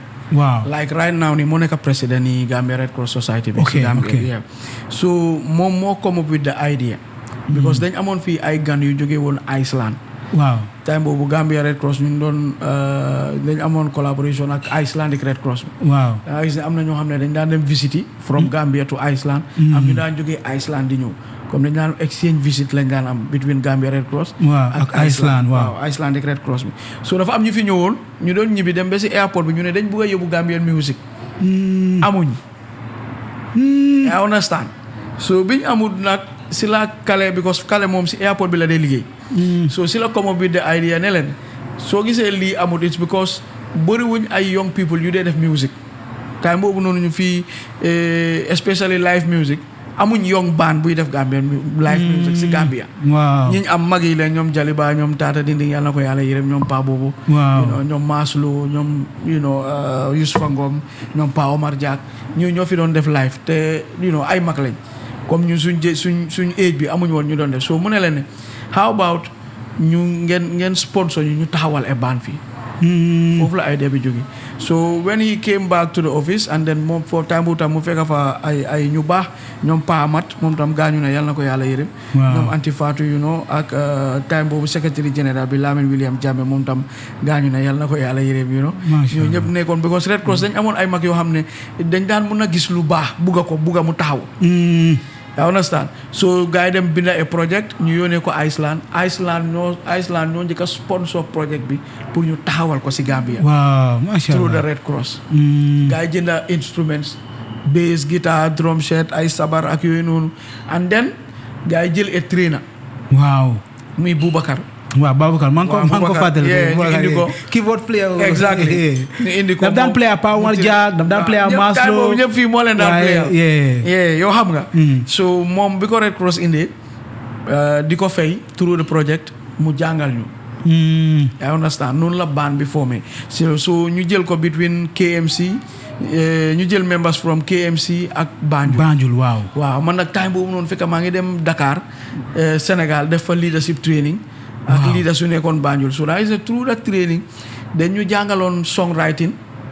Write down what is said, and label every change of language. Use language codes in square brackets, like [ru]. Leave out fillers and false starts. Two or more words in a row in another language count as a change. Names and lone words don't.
[wo] waaw [en] like right now [wo] ni moo nekk président ni Gambia Red Cross Society bi si Gambia so moom moo [en] come up with the idea because [wo] dañ amoon fii ay gan yu jógee woon Iceland waaw time boobu Gambia Red Cross ñu doon dañ amoon collaboration ak Icelandic Red Cross bi waaw gis ne am na ñoo xam ne dañ daan dem visite [en] from Gambia to Iceland [wo] am ñu daan jógee Iceland di ñëw comme dañ daan [en] exchange visit [wo] lañ daan am [en] between Gambia Red Cross [wo] ak Iceland waaw Icelandic Red Cross bi so dafa am ñu fi ñëwoon ñu doon ñibbi dem ba si airport bi ñu ne dañ bëgg a yóbbu [en] Gambian music [wo] amuñ [en] I understand so [wo] biñ amul nag si la Kale because Kale moom si airport bi la dee liggéey so si la [en] come up with the idea [wo] ne leen soo gisee lii amul [en] it's because [wo] bëriwuñ ay [en] young people [wo] yu dee def music time boobu noonu ñu fii especially [en] live music [wo] amuñ [en] young band [wo] buy def [en] Gambian live music [wo] si Gambia waaw ñi am mag yi leen ñoom Jaliba ñoom Tata Dinding yàlla na ko yàlla yërëm ñoom Pa boobu ñoom Maslo ñoom Youssoufa Ngom ñoom Pa Omar Diak ñoo fi doon def live te ay mag lañ comme ñun suñ age bi amuñ woon ñu doon def so mu ne leen ne [en] how about [wo] ñu ngeen sponsor ñu taxawal e band fii foofu la idea bi jóge [en] so when he came back to the office and then [wo] moom [en] for time [wo] bu tam mu fekk fa ay ñu baax ñoom Pa Amat moom tam gaañu na yàlla na ko yàlla yërëm ñoom Anti Fatou ak time boobu [en] secretary general [wo] bi Lamin William Jammeh moom tam gaañu na yàlla na ko yàlla yërëm ñoo ñëpp nekkoon [en] because Red Cross [wo] dañ amoon ay mag yoo xam ne dañ daan mun a gis lu baax bugga mu taxaw [en] I understand so [wo] gars yi dem binda a project ñu yónnee ko Iceland ñoo njëkk a sponsor project bi pour ñu taxawal ko si Gambia waaw [ar] ما شاء الله [en] through the Red Cross [wo] gars yi jënda instruments [en] bass guitar drum set [wo] ay sabar ak yooyu noonu [en] and then [wo] gars yi jël a trainer waaw muy Boubacar waaw Babacar maa ngi ko fàttali ñu indi ko [en] keyboard player [wo] exactly ñu indi ko daf daan player Pa Omar Diak daf daan player Maslo ñëpp fii moo leen daan player yow xam nga so moom bi ko Red Cross indee di ko fay [en] through the project [wo] mu jàngal ñu [en] I understand [wo] noonu la band bi formé so ñu jël ko between KMC ñu jël [en] members from KMC [wo] ak Banjul waaw man nag time boobu noonu fekk maa ngi dem Dakar Sénégal def fa [en] leadership training [wo] ak leader su nekkoon Banjul [en] so that is through that training [wo] dañ ñu jàngaloon songwriting